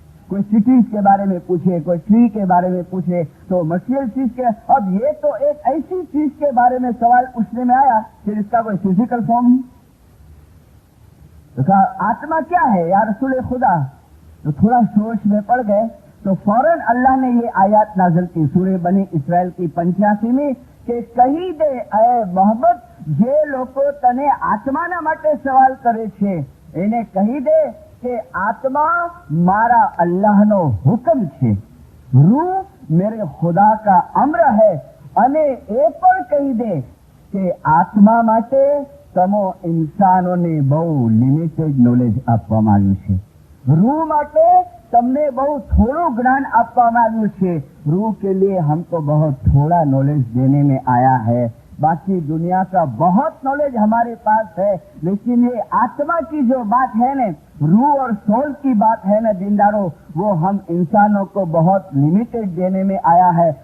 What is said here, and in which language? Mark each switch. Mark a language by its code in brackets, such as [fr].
[hi] कोई सिटीज के बारे में पूछे, कोई ट्री के बारे में पूछे, तो मटीरियल चीज के। अब ये तो एक ऐसी चीज के बारे में सवाल पूछने में आया फिर इसका कोई फिजिकल फॉर्म नहीं। तो कहा आत्मा क्या है या रसूल खुदा? तो थोड़ा सोच में पड़ गए। तो फौरन अल्लाह ने ये आयत नाज़िल की सूरे बनी इसराइल की 85वीं [gu] કે કહી દે એ મોહમ્મદ, જે લોકો તને આત્માના માટે સવાલ કરે છે એને કહી દે કે આત્મા મારા અલ્લાહનો હુકમ છે, [hi] રૂહ મેરે ખુદા કા અમ્ર है। [gu] અને એ પણ કહી દે કે આત્મા માટે તમો ઇન્સાનોને બહુ લિમિટેડ નોલેજ આપવામાં આવ્યું છે, रूह માટે તમને બહુ થોડું જ્ઞાન આપવામાં આવ્યું છે। [hi] रूह के लिए हमको बहुत थोड़ा नॉलेज देने में आया है। बाकी दुनिया का बहुत नॉलेज हमारे पास है, लेकिन ये आत्मा की जो बात है ना, रूह और सोल की बात है ना दीनदारों, वो हम इंसानों को बहुत लिमिटेड देने में आया है।